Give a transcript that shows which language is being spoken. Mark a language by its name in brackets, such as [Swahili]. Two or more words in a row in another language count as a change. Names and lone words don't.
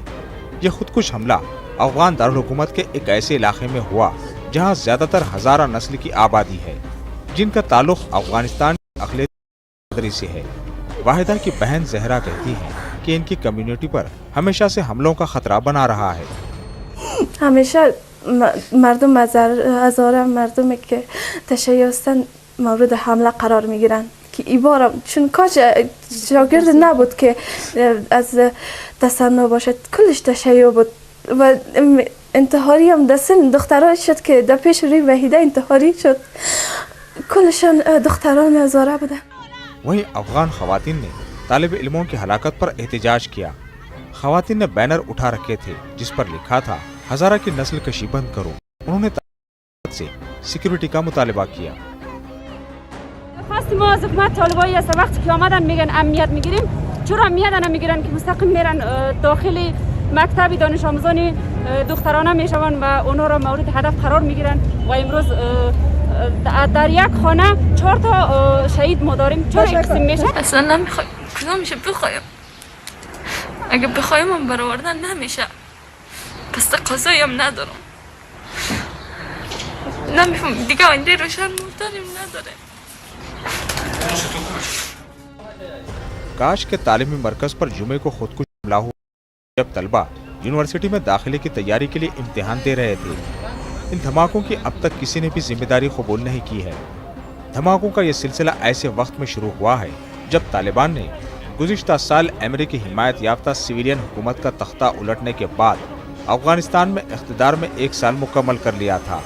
[Urdu] یہ خودکش حملہ افغان دارالحکومت کے ایک ایسے علاقے میں ہوا جہاں زیادہ تر ہزارہ نسل کی آبادی ہے، جن کا تعلق افغانستان کی اقلیتی سے ہے۔ واحدہ کی بہن زہرا کہتی ہیں کہ ان کی کمیونٹی پر ہمیشہ سے حملوں کا خطرہ بنا رہا ہے۔ [Persian] همیشه مردم هزاره مردمی که تشیع هستند مورد حمله قرار میگیرن که این بار چون کاش شاگرد نبود که از تصنع باشد، کلش تشیع بود و انتحاری هم دستن دخترها شد که در پیش روی وحیده انتحاری شد، کلشان دختران هزاره بودن۔ [Urdu] وہیں افغان خواتین نے طالب علموں کی ہلاکت پر احتجاج کیا۔ خواتین نے بینر اٹھا رکھے تھے جس پر لکھا تھا ہزارہ کی نسل کشی بند کرو۔ انہوں نے طالبات سے سیکیورٹی کا مطالبہ کیا۔ [Persian] خواست ما از حکومت طالبایی است وقتی که آمدن میگن امنیت میگیریم، چرا امنیت نمیگیرن که مستقیم میرن داخل مکتب دانش آموزان دخترانه میشون و اونها را مورد هدف قرار میگیرن و امروز در یک خانه 4 تا شهید ما داریم. چرا اقسیم میشه؟ اصلا نمیخوایم، کجا میشه بخوایم؟ اگه بخوایم هم برآوردن نمیشه، پس تقاضایی هم ندارم، نمیفهم دیگه آینده روشن داریم نداره۔ [Urdu] کاش کے تعلیمی مرکز پر جمعے کو خودکش حملہ ہوا جب طلبہ یونیورسٹی میں داخلے کی تیاری کے لیے امتحان دے رہے تھے۔ ان دھماکوں کی اب تک کسی نے بھی ذمہ داری قبول نہیں کی ہے۔ دھماکوں کا یہ سلسلہ ایسے وقت میں شروع ہوا ہے جب طالبان نے گزشتہ سال امریکی حمایت یافتہ سویلین حکومت کا تختہ الٹنے کے بعد افغانستان میں اقتدار میں 1 سال مکمل کر لیا تھا۔